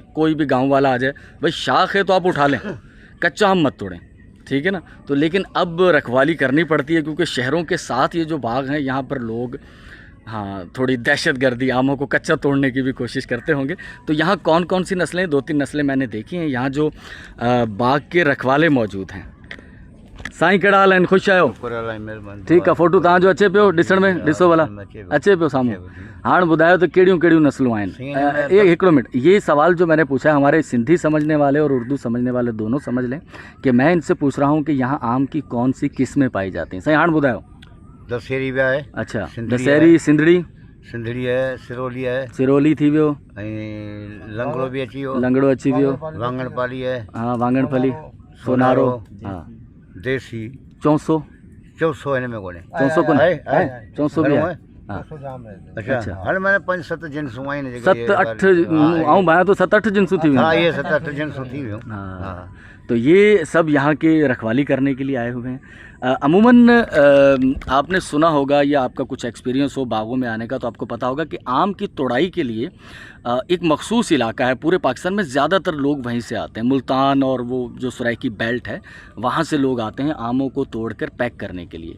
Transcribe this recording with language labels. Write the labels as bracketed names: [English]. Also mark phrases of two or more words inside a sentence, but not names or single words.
[Urdu] کوئی بھی گاؤں والا آ جائے، بھائی شاخ ہے تو آپ اٹھا لیں، کچا آم مت توڑیں، ٹھیک ہے نا. تو لیکن اب رکھوالی کرنی پڑتی ہے، کیونکہ شہروں کے ساتھ یہ جو باغ ہیں یہاں پر لوگ تھوڑی دہشت گردی، آموں کو کچا توڑنے کی بھی کوشش کرتے ہوں گے. تو یہاں کون کون سی نسلیں، 2-3 نسلیں میں نے دیکھی ہیں. یہاں جو باغ کے رکھوالے موجود ہیں, [Sindhi] साईं कड़ा हाल आहिनि, ख़ुशि आहियो? ठीक है, फ़ोटो तव्हां जो अचे पियो ॾिसण में, ॾिसो भला अचे पियो साम्हूं। हाणे ॿुधायो त कहिड़ियूं कहिड़ियूं नस्लूं आहिनि। हिकिड़ो मिनट, [Urdu] یہ سوال جو میں نے پوچھا ہے، ہمارے سندھی سمجھنے والے اور اردو سمجھنے والے دونوں سمجھ لیں کہ میں ان سے پوچھ رہا ہوں کہ یہاں آم کی کون سی قسمیں پائی جاتی ہیں. [Sindhi] साईं हाणे ॿुधायो। [Urdu] دسہری بھی ہے. اچھا، دسہری، سندھڑی ہے، سرولی ہے, [Sindhi] सिरोली थी वियो, लंगड़ो भी अची वियो, लंगड़ो अची वियो, [Urdu] وانگن پھلی ہے, ہاں وانگن پھلی، سونارو، ہاں دیسی, چونسو [Sindhi] हिन में कोन्हे, चौसो कोन्हे, चौसो [Urdu] بھی ہے. [Sindhi] अच्छा, हाणे मैंने 5-7 जिन्सूं आहिनि, 7-8 आऊं भाया तो 7-8 जिन्सूं थी। [Urdu] ہاں، یہ [Sindhi] 7-8 जिन्सूं थी वियूं। [Urdu] ہاں، تو یہ سب یہاں کے رکھوالی کرنے کے لیے آئے ہوئے ہیں. عموماً آپ نے سنا ہوگا یا آپ کا کچھ ایکسپیرینس ہو باغوں میں آنے کا، تو آپ کو پتا ہوگا کہ آم کی توڑائی کے لیے ایک مخصوص علاقہ ہے پورے پاکستان میں، زیادہ تر لوگ وہیں سے آتے ہیں. ملتان اور وہ جو سرائیکی بیلٹ ہے، وہاں سے لوگ آتے ہیں آموں کو توڑ کر پیک کرنے کے لیے.